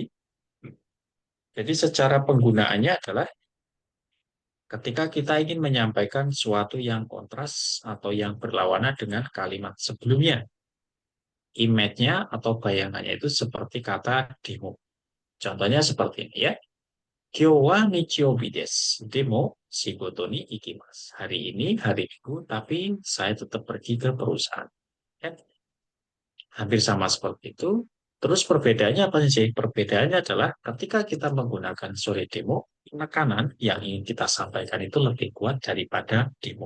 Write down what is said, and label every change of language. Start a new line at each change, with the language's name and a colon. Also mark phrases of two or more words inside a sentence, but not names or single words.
Indonesian: Jadi secara penggunaannya adalah ketika kita ingin menyampaikan suatu yang kontras atau yang berlawanan dengan kalimat sebelumnya. Image-nya atau bayangannya itu seperti kata demo. Contohnya seperti ini ya.
Japanese: 今日は日曜日です. でも仕事に行きます.
Indonesian: Hari ini hari Minggu, tapi saya tetap pergi ke perusahaan. Ya, hampir sama seperti itu. Terus perbedaannya apa sih? Perbedaannya adalah ketika kita menggunakan
Japanese: それでも,
Indonesian: penekanan yang ingin kita sampaikan itu lebih kuat daripada demo.